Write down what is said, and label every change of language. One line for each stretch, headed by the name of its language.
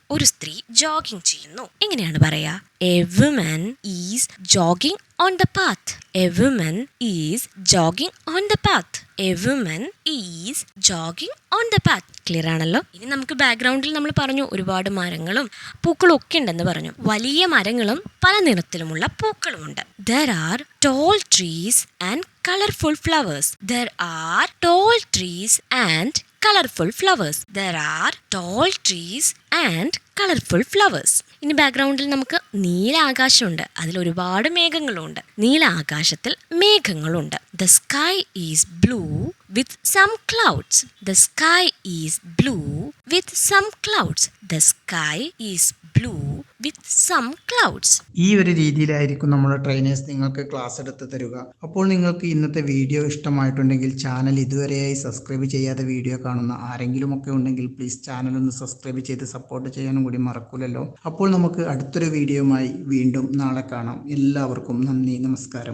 Malayalam: ഒരു സ്ത്രീ ജോഗിങ് ചെയ്യുന്നു. എങ്ങനെയാണ് പറയാ?
English: A woman is jogging on the path. A woman is jogging on the path. A woman is jogging on the path.
Malayalam: Clear ആണല്ലോ? ഇനി നമുക്ക് ബാക്ക്ഗ്രൗണ്ടിൽ നമ്മൾ പറഞ്ഞു ഒരുപാട് മരങ്ങളും പൂക്കളും ഒക്കെ ഉണ്ടെന്ന് പറഞ്ഞു. വലിയ മരങ്ങളും പല നിറത്തിലുമുള്ള പൂക്കളുമുണ്ട്.
English: There are tall trees and colorful flowers. There are tall trees and colorful flowers. There are tall trees and colorful flowers.
Malayalam: ഇനി ബാക്ക്ഗ്രൗണ്ടിൽ നമുക്ക് നീല ആകാശമുണ്ട്. അതിൽ ഒരുപാട് മേഘങ്ങളുണ്ട്. നീല ആകാശത്തിൽ മേഘങ്ങളുണ്ട്.
English: The sky is blue with some clouds. The sky is blue with some clouds. The sky is blue with some clouds.
Malayalam: ഈ ഒരു രീതിയിലായിരിക്കും നമ്മുടെ ട്രെയിനേഴ്സ് നിങ്ങൾക്ക് ക്ലാസ് എടുത്ത് തരിക. അപ്പോൾ നിങ്ങൾക്ക് ഇന്നത്തെ വീഡിയോ ഇഷ്ടമായിട്ടുണ്ടെങ്കിൽ ചാനൽ ഇതുവരെയായി സബ്സ്ക്രൈബ് ചെയ്യാതെ വീഡിയോ കാണുന്ന ആരെങ്കിലും ഒക്കെ ഉണ്ടെങ്കിൽ പ്ലീസ് ചാനൽ ഒന്ന് സബ്സ്ക്രൈബ് ചെയ്ത് സപ്പോർട്ട് ചെയ്യാനും കൂടി മറക്കൂലല്ലോ. അപ്പോൾ നമുക്ക് അടുത്തൊരു വീഡിയോയുമായി വീണ്ടും നാളെ കാണാം. എല്ലാവർക്കും നന്ദി, നമസ്കാരം.